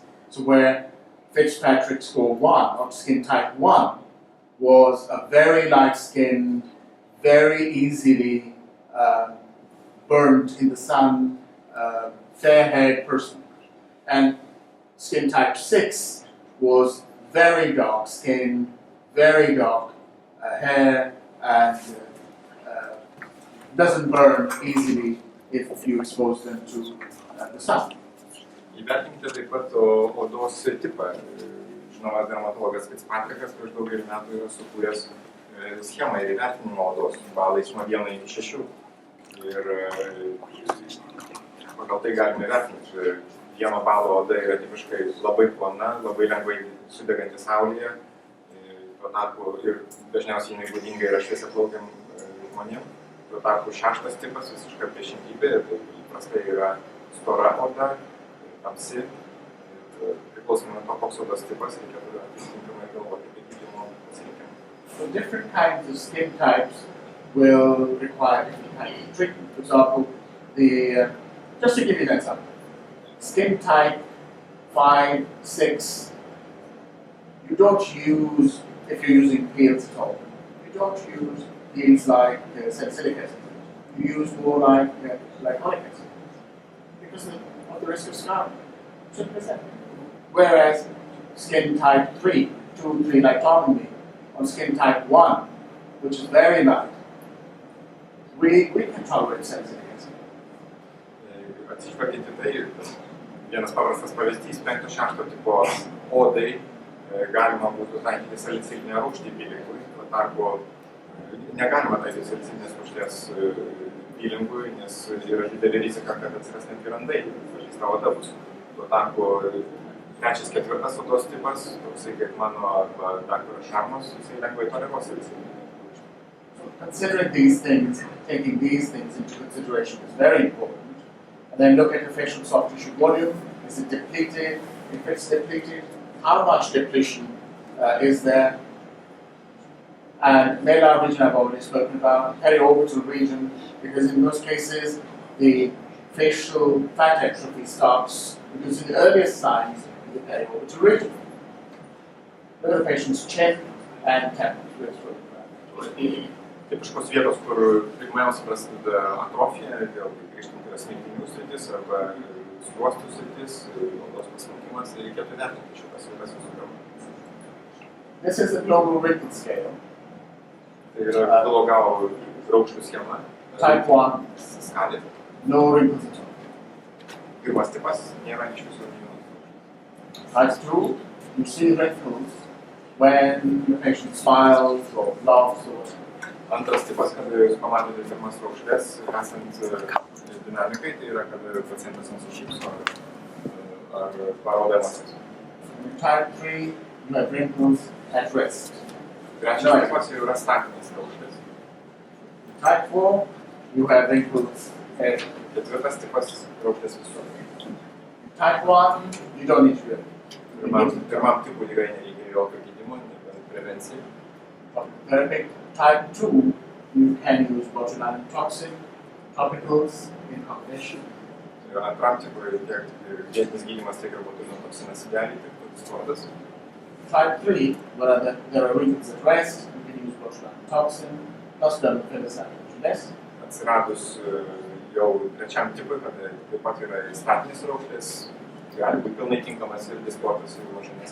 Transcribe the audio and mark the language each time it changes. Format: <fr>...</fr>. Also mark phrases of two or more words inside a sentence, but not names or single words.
<en>So where Fitzpatrick score 1, or skin type 1, was a very light skinned, very easily burned in the sun, fair-haired person. And skin type 6 was very dark skin, very dark hair, and doesn't burn easily if you expose them to the sun.</en> <lt>Įvertinkite taip pat odos tipą. Žinomas dermatologas Fitzpatrickas prieš daugelį metų yra sukūręs schemą ir įvertinimo odos balais nuo 1 iki 6. Ir pagal tai galime vertinti. 1 balo oda yra tipiškai labai plona, labai lengvai sudeganti saulėje. Tuo tarpu ir dažniausiai jinai būdinga yra šviesiaplaukiam žmonėm. Tuo tarpu 6 tipas visiška priešingybė, tai įprastai yra stora oda, tamsi. Priklausomai nuo to, koks odos tipas reikėtų atitinkamai galvoti apie gydymo pasirinkimą.</lt> <en>So different kinds of skin types will require different kinds of treatment. For example, just to give you an example, skin type 5, 6, you don't use, if you're using peels at all, you don't use peels like salicylic acid. You use more like glycolic acid because of the risk of scarring. Simple as that. Whereas skin type 3, 2, 3 like Tom and me, on skin type 1, which is very light, we can tolerate salicylic acid.</en> <lt>Atsižvelgiant į tai, vienas paprastas pavyzdys, 5-6 tipo odai galima būtų taikyti salicilinę rūgštį pylingui, tuo tarpu negalima taikyti salicilinės rūgšties pylingui, nes yra didelė rizika, kad atsiras net randai, pažeista oda bus. Tuo tarpu Trečias, ketvirtas odos tipas, toksai kaip mano arba daktaro Sharmos, jisai lengvai toleruos ir jisai.</lt> <en>Considering these things, taking these things into consideration is very important. And then look at the facial soft tissue volume. Is it depleted? If it's depleted, how much depletion is there? And malar region I've already spoken about, periorbital region, because in most cases the facial fat atrophy starts because the earliest signs in the periorbital region. Look at the patient's chin and temple.</en> <lt>Tipiškos vietos, kur pirmiausia prasideda atrofija, vėl grįžtant yra smilkinių sritis arba skruostų sritis, odos pasmunkimas, ir reikėtų vertinti šitas vietas visų pirma.</lt> <en>This is the global wrinkle scale.</en> <lt>Tai yra Vilogao raukšlių schema.</lt> <en>Type 1.</en> <lt>Skalė.</lt> <en>No wrinkles at all.</en> <lt>Pirmas tipas nėra iš visų gyvūnų.</lt> <en>Type 2, you see wrinkles when the patient smiles or laughs or whatever.</en> <lt>Antras tipas, kada jūs pamatote pirmas raukšlės, esant dinamikai, tai yra, kada pacientas nusišypso ar parodo emocijas.</lt> <en>Type 3, you have wrinkles at rest.</en> <lt>Trečias tipas jau yra statinės raukšlės.</lt> <en>Type 4, you have wrinkles at.</en> <lt>Ketvirtas tipas raukšlės visur.</lt> <en>Type 1, you don't need to.</en> <lt>Pirmam tipui tikrai nereikia jokio gydymo, nebent prevencijai.</lt> <en>Therapy. Type 2, you can use botulinum toxin, topicals in combination.</en> <lt>Antram tipui tiek vietinis gydymas, tiek ir botulinum toksinas idealiai, tiek toks sportas.</lt> <en>Type 3, where there are wrinkles at rest, you can use botulinum toxin, plus dermal Jeunesse.</en> <lt>Atsiradus jau trečiam tipui, kada taip pat yra statinės raukšlės, gali būti pilnai tinkamas ir sportas, ir Jeunesse.</lt>